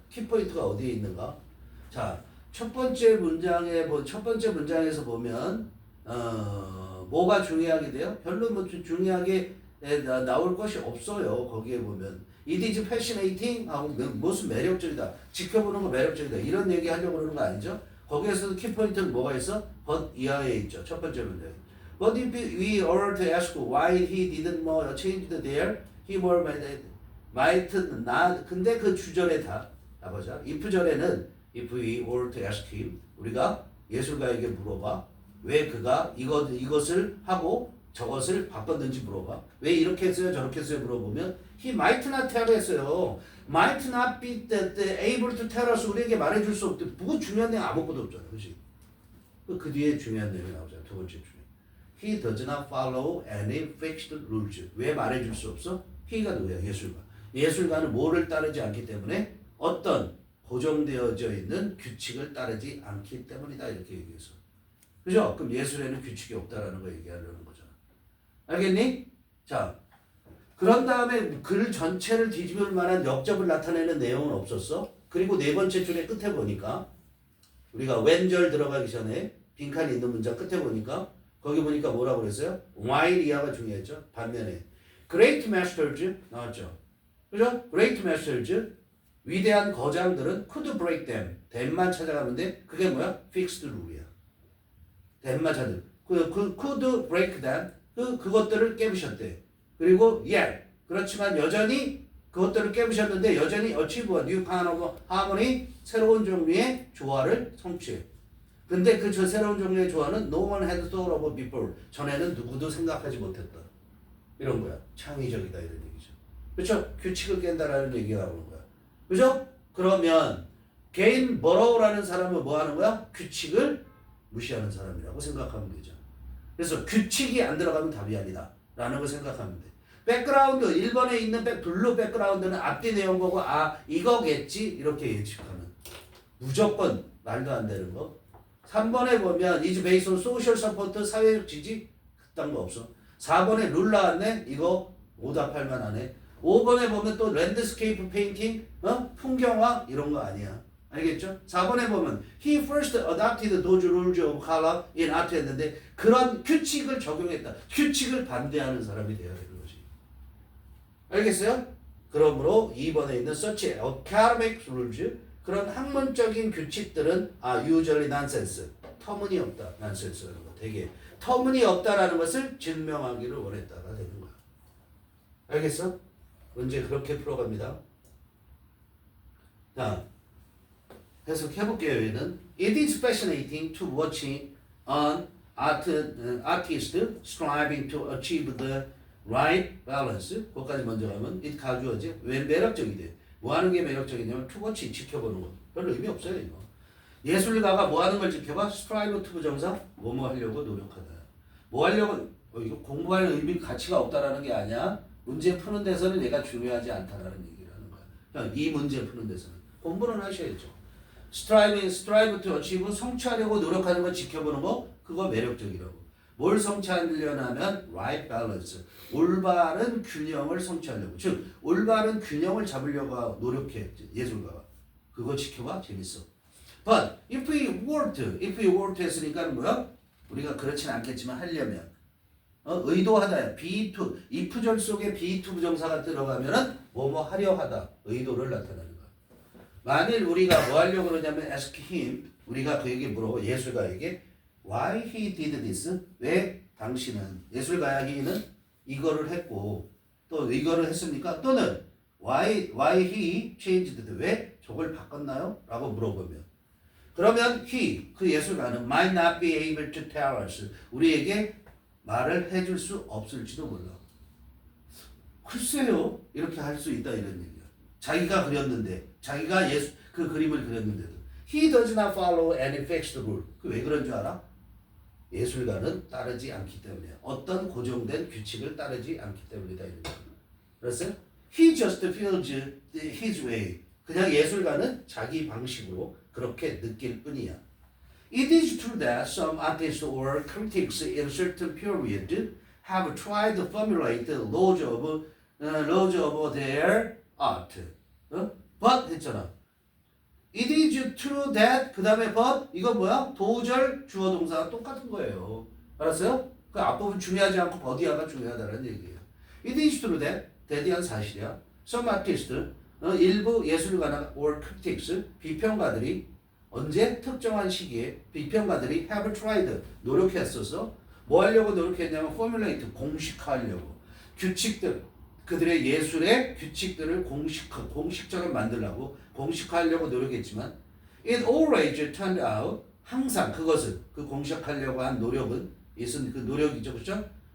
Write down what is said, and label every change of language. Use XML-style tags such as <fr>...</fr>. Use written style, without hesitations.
<ko>키포인트가 어디에 있는가? 자, 첫 번째 문장에서 보면 뭐가 중요하게 돼요? 별로 뭐 중요하게 나올 것이 없어요. 거기에 보면</ko> <en>It is fascinating</en> <ko>하고 무슨 매력적이다. 지켜보는 거 매력적이다. 이런 얘기 하려고 그러는 거 아니죠? 거기에서도 키포인트는 뭐가 있어? but 이하에 있죠. 첫 번째 문장.</ko> <en>But if we were to ask why he didn't more change there, he more might not.</en> <ko>근데 그 주절에 다 보자.</ko> <en>if 절에는 if we were to ask him,</en> <ko>우리가 예술가에게 물어봐. 왜 그가 이것을 하고 저것을 바꿨는지 물어봐. 왜 이렇게 했어요? 저렇게 했어요? 물어보면</ko> <en>he might not tell 했어요. might not be able to tell us.</en> <ko>우리에게 말해줄 수 없대. 뭐 중요한 내용 아무것도 없잖아. 그치? 그 뒤에 중요한 내용이 나오잖아. 두 번째 중에.</ko> <en>He does not follow any fixed rules.</en> <ko>왜 말해줄 수 없어? he가 누구야? 예술가. 예술가는 뭐를 따르지 않기 때문에 어떤 고정되어져 있는 규칙을 따르지 않기 때문이다. 이렇게 얘기해서. 그죠? 그럼 예술에는 규칙이 없다라는 거 얘기하려는 거잖아. 알겠니? 자, 그런 다음에 글 전체를 뒤집을 만한 역접을 나타내는 내용은 없었어. 그리고 네 번째 줄의 끝에 보니까 우리가 왼절 들어가기 전에 빈칸이 있는 문장 끝에 보니까 거기 보니까 뭐라고 그랬어요? while 이하가 중요했죠. 반면에</ko> <en>great masters</en> <ko>나왔죠. 그죠?</ko> <en>great masters</en> <ko>위대한 거장들은</ko> <en>could break them.</en> <ko>that만 찾아가면 돼. 그게 뭐야? fixed rule이야. that만 찾아.</ko> <en>could break them.</en> <ko>그것들을 깨부셨대. 그리고 yet. 그렇지만 여전히 그것들을 깨부셨는데 여전히</ko> <en>achieve new kind of harmony.</en> <ko>새로운 종류의 조화를 성취해. 근데 그 새로운 종류의 조화는</ko> <en>no one had thought of before.</en> <ko>전에는 누구도 생각하지 못했다. 이런 거야. 창의적이다 이런 얘기죠. 그렇죠? 규칙을 깬다라는 얘기가 나오는 거야. 그죠? 그러면 게인버로우라는 사람은 뭐 하는 거야? 규칙을 무시하는 사람이라고 생각하면 되죠. 그래서 규칙이 안 들어가면 답이 아니다 라는 걸 생각하면 돼. 백그라운드 1번에 있는 블루 백그라운드는 앞뒤 내용 보고 이거겠지 이렇게 예측하는 무조건 말도 안 되는 거. 3번에 보면</ko> <en>is based on social support</en> <ko>사회적 지지 그딴 거 없어. 4번에 룰 나왔네. 이거 오답할 만하네. 5번에 보면 또 랜드스케이프 페인팅, 풍경화 이런 거 아니야. 알겠죠? 4번에 보면</ko> <en>He first adopted those rules of color in art</en> <ko>했는데 그런 규칙을 적용했다. 규칙을 반대하는 사람이 돼야 되는 거지. 알겠어요? 그러므로 2번에 있는</ko> <en>such academic rules</en> <ko>그런 학문적인 규칙들은</ko> <en>usually nonsense</en> <ko>터무니없다. nonsense라는 거 되게 터무니없다라는 것을 증명하기를 원했다가 되는 거야. 알겠어? 문제 그렇게 풀어갑니다. 자, 해석해볼게요.</ko> <en>얘는 It is fascinating to watching an artist striving to achieve the right balance.</en> <ko>그것까지 먼저 가면 it 가주어지. 왜 매력적이대? 뭐 하는 게 매력적이냐면</ko> <en>to watch,</en> <ko>지켜보는 거. 별로 의미 없어요, 이거. 예술가가 뭐 하는 걸 지켜봐? strive to 부정사, 뭐뭐 하려고 노력하다. 뭐 하려고, 이거 공부할 의미, 가치가 없다라는 게 아니야. 문제 푸는 데서는 얘가 중요하지 않다라는 얘기를 하는 거야. 그냥 이 문제 푸는 데서는. 공부는 하셔야죠.</ko> <en>strive to achieve,</en> <ko>성취하려고 노력하는 거 지켜보는 거, 그거 매력적이라고. 뭘 성취하려면</ko> <en>right balance,</en> <ko>올바른 균형을 성취하려고. 즉, 올바른 균형을 잡으려고 노력해, 예술가가. 그거 지켜봐, 재밌어.</ko> <en>But if we were to</en> <ko>했으니까 뭐야? 우리가 그렇진 않겠지만 하려면 의도하다야. be to, if절 속에 be to 부정사가 들어가면은 뭐뭐 하려 하다, 의도를 나타내는 거야. 만일 우리가 뭐 하려고 그러냐면</ko> <en>ask him,</en> <ko>우리가 그에게 물어, 예술가에게</ko> <en>why he did this,</en> <ko>왜 당신은, 예술가야 he는 이거를 했고 또 이거를 했습니까? 또는</ko> <en>why he changed it,</en> <ko>왜 저걸 바꿨나요? 라고 물어보면 그러면 he, 그 예술가는</ko> <en>might not be able to tell us,</en> <ko>우리에게 말을 해줄 수 없을지도 몰라. 글쎄요, 이렇게 할 수 있다 이런 얘기야. 자기가 그렸는데, 자기가 그 그림을 그렸는데도</ko> <en>he does not follow any fixed rule.</en> <ko>그 왜 그런 줄 알아? 예술가는 따르지 않기 때문에, 어떤 고정된 규칙을 따르지 않기 때문이다 이런 거야. 그래서</ko> <en>he just feels his way.</en> <ko>그냥 예술가는 자기 방식으로 그렇게 느낄 뿐이야.</ko> <en>It is true that some artists or critics in certain period have tried to formulate the laws of their art. But</en> <ko>했잖아.</ko> <en>It is true that</en> <ko>그 다음에</ko> <en>but</en> <ko>이건 뭐야? 도절 주어 동사가 똑같은 거예요. 알았어요? 그 앞부분 중요하지 않고 but이야가 중요하다는 얘기예요.</ko> <en>It is true that</en> <ko>대대한 사실이야. Some artists 일부 예술가나 or critics 비평가들이 언제 특정한 시기에 비평가들이</ko> <en>have tried</en> <ko>노력했어서 뭐 하려고 노력했냐면 formulate 공식화하려고 규칙들 그들의 예술의 규칙들을 공식적으로 만들려고 공식화하려고 노력했지만</ko> <en>it always turned out</en> <ko>항상 그것은 그 공식화하려고 한 노력은 있은 그 노력이죠, 그렇죠?</ko>